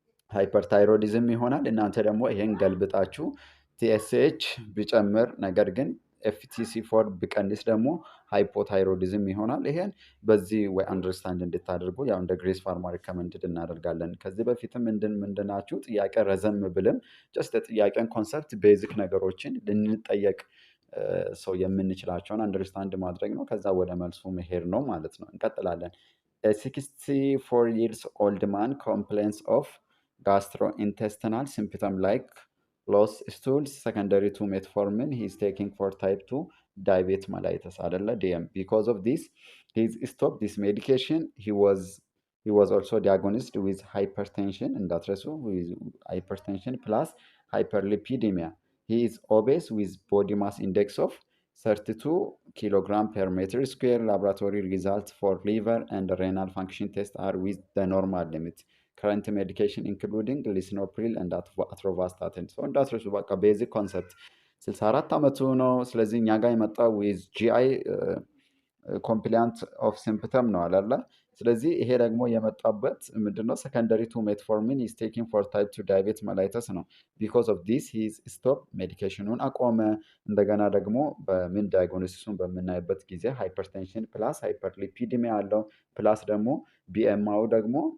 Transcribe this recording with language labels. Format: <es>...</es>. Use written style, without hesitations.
<am>ሃይፐርታይሮዲዝም ይሆናል። እናንተ ደግሞ ይሄን ገልብጣችሁ ቲኤስኤች ቢጨምር ነገር ግን ኤፍቲሲ4 ቢቀንስ ደግሞ ሃይፖታይሮዲዝም ይሆናል። ይሄን በዚህ ወይ አንደርስታንድ እንድታደርጉ ያው እንደ ግሬስ ፋርማ ሪከመንድድ እናደርጋለን። ከዚህ በፊትም ምንድናችሁ ጥያቄ ረዘም ብልም ጀስት ጥያቄን ኮንሰፕት ቤዚክ ነገሮችን ልንጠየቅ ሰው የምንችላቸውን አንደርስታንድ ማድረግ ነው። ከዛ ወደ መልሱ መሄድ ነው ማለት ነው። እንቀጥላለን።</am> <en>64 years old man complains of gastrointestinal symptom like loss stools secondary to metformin. He is taking for type 2 diabetes mellitus አይደለ DM. Because of this, he stopped this medication. He was also diagnosed with hypertension እንዳትረሱ with hypertension plus hyperlipidemia. He is obese with body mass index of 32 kilogram per meter square. Laboratory results for liver and renal function test are with the normal limit. Current medication including lisinopril and atorvastatin.</en> <am>So እንዳትረሱ በቃ ቤዚክ ኮንሰፕት 64 ዓመቱ ነው። ስለዚህ እኛ ጋር የመጣው ዊዝ ጂአይ ኮምፕሊያንት ኦፍ ሲምፕተም ነው አላለ። ስለዚህ ይሄ ደግሞ የመጣበት ምንድነው?</am> <en>ሰከንደሪ ቱ ሜትፎርሚን ኢዝ ቴኪንግ ፎር ታይፕ 2 ዳያቤት መላይተስ</en> <am>ነው። ቢኮዝ ኦፍ ዲስ ሂዝ ስቶፕ ሜዲኬሽኑን አቆመ። እንደገና ደግሞ በምን ዳያግኖሲሱን በምናይበት ጊዜ ሃይፐርቴንሽን ፕላስ ሃይፐርሊፒዲሚያ አለው። ፕላስ ደግሞ ቢኤምአው ደግሞ</am>